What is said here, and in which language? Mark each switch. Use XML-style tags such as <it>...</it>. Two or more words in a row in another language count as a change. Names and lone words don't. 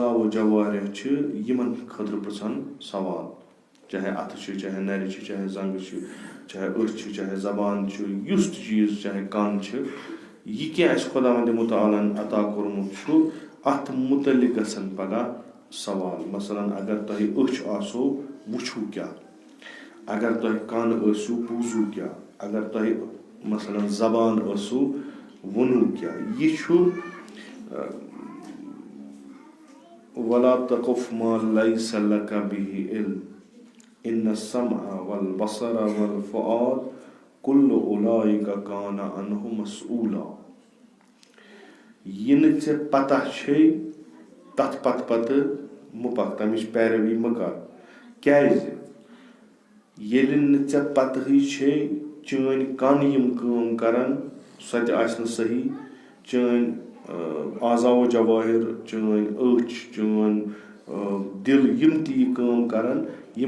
<ks>و جوارح چھِ یِمن خٲطرٕ پرٛژھن سوال چاہے اَتھٕ چھِ چاہے نرِ چھِ چاہے زنٛگہٕ چھِ چاہے أچھ چھِ چاہے زبان چھُ یُس تہِ چیٖز چاہے کَن چھِ یہِ کیٚنٛہہ اَسہِ خۄداوندِ مُتعالٰی ہن عطا کوٚرمُت چھُ اَتھ مُتعلِق گژھن پگاہ سوال مثلاً اگر تۄہہِ أچھ آسو وٕچھِو کیٛاہ اگر تۄہہِ کَن ٲسِو بوٗزِو کیٛاہ اگر تۄہہِ مثلاً زبان ٲسوٕ ووٚنوٗ کیٛاہ یہِ چھُ</ks> <ar>وَلا تَقف ما لیس لَکَ بِہِ عِلم اِنَّ السَّمْعَ وَالْبَصَرَ وَالْفُؤَادَ كُلُّ أُولَٰئِكَ كَانَ عَنْهُ مَسْئُولًا</ar> <ks>یہِ نہٕ ژےٚ پتہ چھے تَتھ پتہٕ مہٕ پَکھ تَمِچ پیروی مہٕ کر کیازِ ییٚلہِ نہٕ ژےٚ پتہٕے چھے چٲنۍ کَن یِم کٲم کران سۄ تہِ آسہِ نہٕ صحیح چٲنۍ اعضا و جوٲہِر چٲنۍ أچھ چٲنۍ دِل یِم تہِ یہِ کٲم کران یِم</ks>